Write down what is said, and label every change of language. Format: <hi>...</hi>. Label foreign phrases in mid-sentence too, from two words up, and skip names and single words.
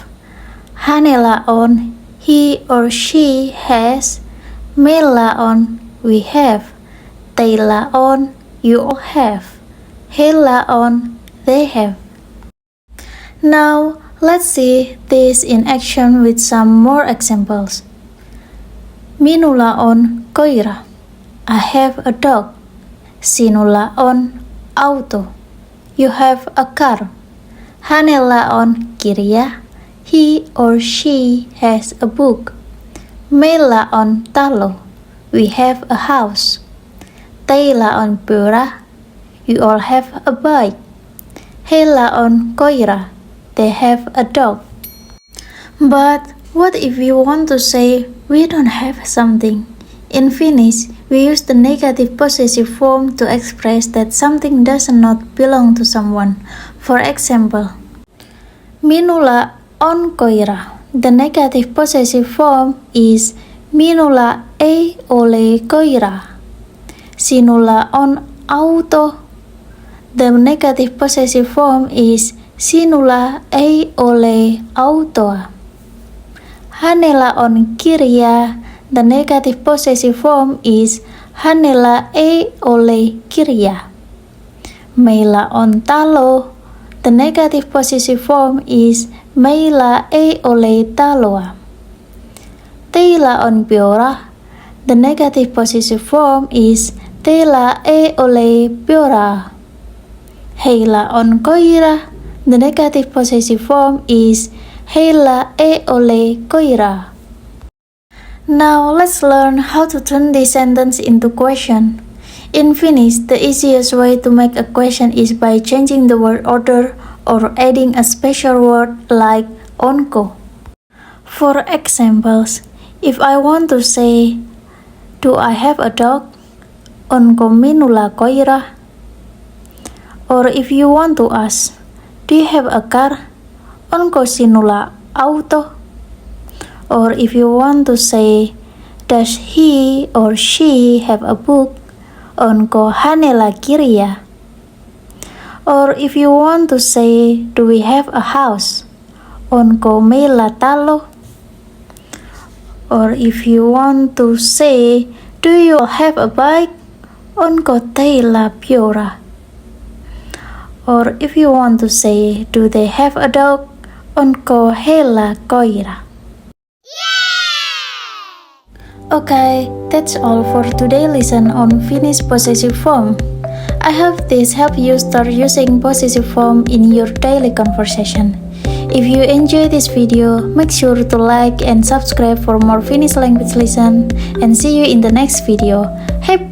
<fi>Hänellä on,</fi> <en>he or she has.</en> <fi>Meillä on,</fi> <en>we have.</en> <fi>Teillä on,</fi> <en>you all have.</en> <fi>Heillä on,</fi> <en>they have. Now, let's see this in action with some more examples.</en> <fi>Minulla on koira.</fi> <en>I have a dog.</en> <fi>Sinulla on auto.</fi> <en>You have a car.</en> <fi>Hänellä on kirja.</fi> <en>He or she has a book.</en> <fi>Meillä on talo.</fi> <en>We have a house.</en> <fi>Teillä on pyörä.</fi> <en>You all have a bike.</en> <fi>Heillä on koira.</fi> <en>They have a dog. But what if you want to say we don't have something? In Finnish, we use the negative possessive form to express that something does not belong to someone. For example,</en> <fi>minulla on koira.</fi> <en>The negative possessive form is</en> <fi>minulla ei ole koiraa. Sinulla on auto.</fi> <en>The negative possessive form is</en> <fi>sinulla ei ole autoa. Hänellä on kirja.</fi> <en>The negative possessive form is</en> <fi>hänellä ei ole kirjaa. Meillä on talo.</fi> <en>The negative possessive form is</en> <fi>meillä ei ole taloa. Teillä on pyörä.</fi> <en>The negative possessive form is</en> <fi>teillä ei ole pyörää. Heillä on koira.</fi> <en>The negative possessive form is</en> <fi>heillä ei ole koiraa.</fi> <en>Now let's learn how to turn this sentence into question. In Finnish, the easiest way to make a question is by changing the word order or adding a special word like onko. For examples, if I want to say, do I have a dog?</en> <fi>Onko minulla koira?</fi> <en>Or if you want to ask, do you have a car?</en> <fi>Onko sinulla auto?</fi> <en>Or if you want to say, does he or she have a book?</en> <fi>Onko hänellä kirja?</fi> <en>Or if you want to say, do we have a house?</en> <fi>Onko meillä talo?</fi> <en>Or if you want to say, do you have a bike?</en> <fi>Onko teillä pyörä?</fi> <en>Or if you want to say, do they have a dog?</en> <fi>Onko heillä koira?</fi> <en>Okay, that's all for today's lesson on Finnish possessive form. I hope this helped you start using possessive form in your daily conversation. If you enjoyed this video, make sure to like and subscribe for more Finnish language lesson, and see you in the next video.</en>